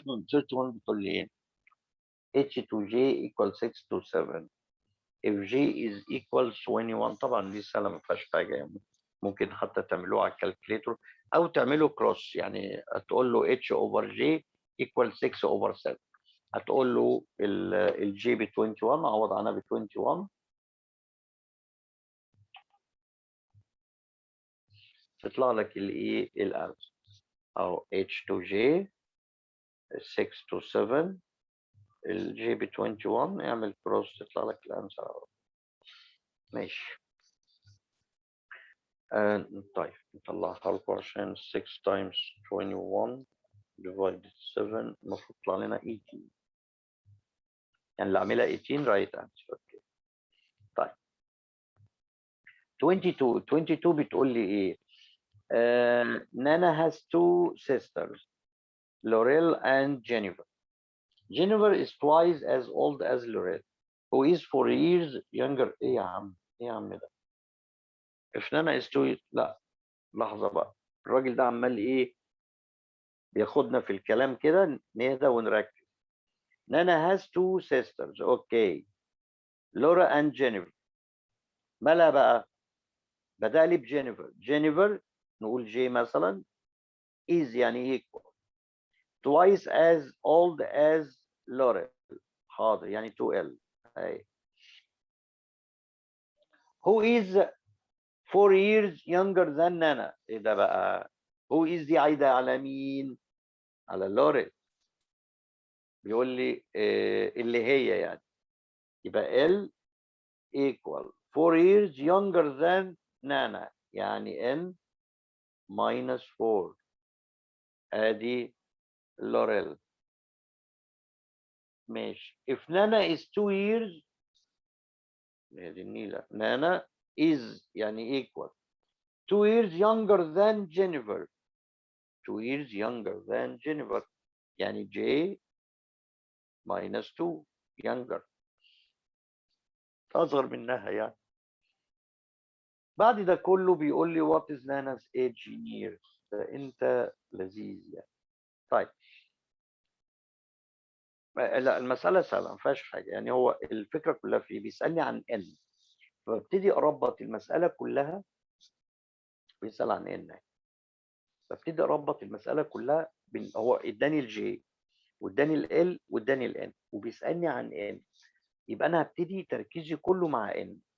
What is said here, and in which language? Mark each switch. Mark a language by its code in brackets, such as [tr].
[en] first one [ar] بتقول لي ايه؟ [en] h to j equals 6 to 7 if j is equals 21. [ar] طبعا دي سهله ما فيهاش حاجه يعني، ممكن حتى تعملوه على الكالكوليتور او تعملوا كروس، يعني هتقول له h over j equals 6 over 7. هتقول له الجي ب 21 عوض عنها ب 21 تطلع لك الايه الانسر اهو h to j 6 to 7 الجي ب 21 اعمل كروس تطلع لك الانسر اهو. ماشي. طيب نطلعها لكم عشان 6 times 21 divided 7 المفروض يطلع لنا 18، يعني اللي عاملها 18 رايت انسر. اوكي طيب 22 بتقول لي ايه؟ [en] Nana has two sisters, Laurel and Jennifer. Jennifer is twice as old as Laurel, who is 4 years younger. [ar] ايه يا عم؟ ايه يا عم ده؟ [en] if Nana is 2 [ar] لا لحظة بقى، الراجل ده عمال ايه؟ بياخدنا في الكلام كده، نهدى ونركز. [en] Nana has two sisters. Okay. Laura and Jennifer. [ar] مالها بقى؟ بدأ لي بجينيفر. جينيفر نقول جي مثلا [en] is يعني equal twice as old as Laurel. [ar] حاضر يعني 2L. اهي. [en] Who is 4 years younger than Nana. [ar] ايه ده بقى؟ [en] Who is [ar] دي عايدة على مين؟ على لوريل. بيقول لي اللي هي يعني، يبقى L equal [en] 4 years younger than Nana [ar] يعني N minus 4. ادي لوريل. ماشي. [en] if Nana is 2 years [ar] هذه النيلة. [en] Nana is يعني equal 2 years younger than Jennifer. 2 years younger than Jennifer يعني J minus 2 younger [ar] أصغر منها يعني. بعد ده كله بيقول لي [en] what is Nana's age in years. [ar] ده أنت لذيذ يعني. طيب لا المسألة سهلة ما فيهاش حاجة يعني، هو الفكرة كلها في بيسألني عن N، فببتدي أربط المسألة كلها. بيسأل عن N، ببتدي أربط المسألة كلها هو اداني الجي واداني ال واداني الان وبيسالني عن ان، يبقى انا هبتدي تركيزي كله مع ان.